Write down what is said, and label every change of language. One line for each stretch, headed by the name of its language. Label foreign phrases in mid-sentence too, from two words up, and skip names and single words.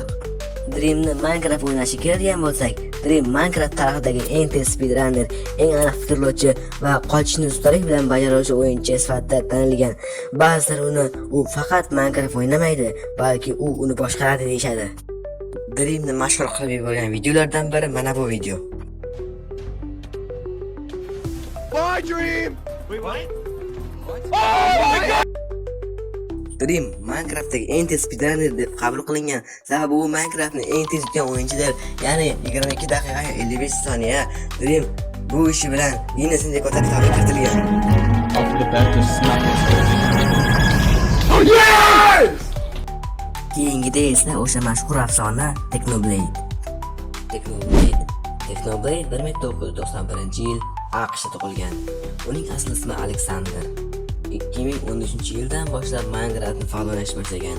Uzbek: Dreamni Minecraft o'ynashi kiradigan bo'lsak, Dream Minecraft tarixidagi eng tez speedrunner, eng aniq fikrlovchi va qochishni ustalik bilan bajaruvchi o'yinchi sifatida tanilgan. Ba'zilar u faqat Minecraft o'ynamaydi, balki u uni boshqaradi deyshadi. Dreamni mashhur qilib yuborgan videolardan biri mana bu video.
English: Bye, Dream! Wait, what? Oh my god!
Uzbek: Dream Minecraftdagi eng tez speedrunner deb qabul qilingan, sababi u Minecraftni eng tez yutgan o'yinchidir, ya'ni 22 daqiqa 55 soniya. Dream bu ishi bilan Guinness rekordlar kitobiga kiritilgan.
English: Off the bat to smack his face. Oh yes!
Uzbek: Keyingida esa o'sha mashhur afsona Technoblade 1991-yil AQShda tug'ilgan. Uning asl ismi Alexander. 2013-yildan boshlab Minecraftni faol o'ynashni boshlagan.